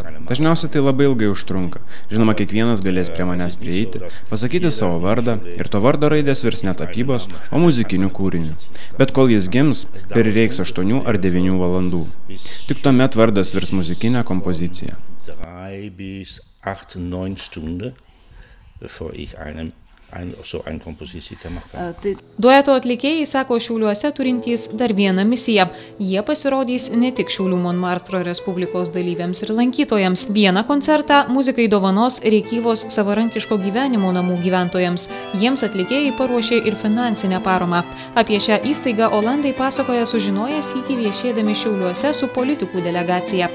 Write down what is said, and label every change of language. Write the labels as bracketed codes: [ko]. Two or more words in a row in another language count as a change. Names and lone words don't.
[lt] Dažniausiai tai labai ilgai užtrunka. Žinoma, kiekvienas galės prie manęs prieiti, pasakyti savo vardą ir to vardo raidės virs ne tapybos, o muzikinių kūrinių. Bet kol jis gims, prireiks 8 ar 9 valandų. Tik tuomet vardas virs muzikinę kompoziciją. [de] 3 bis 8, 9 Stunden, bevor ich so eine Komposition gemacht habe. [lt] Dueto atlikėjai sako Šiauliuose turintys dar vieną misiją. Jie pasirodys ne tik Šiaulių Monmartro Respublikos dalyviams ir lankytojams. Vieną koncertą muzikai dovanos Rėkyvos savarankiško gyvenimo namų gyventojams. Jiems atlikėjai paruošė ir finansinę paramą. Apie šią įstaigą olandai pasakoja sužinoję sykį viešėdami Šiauliuose su politikų delegacija.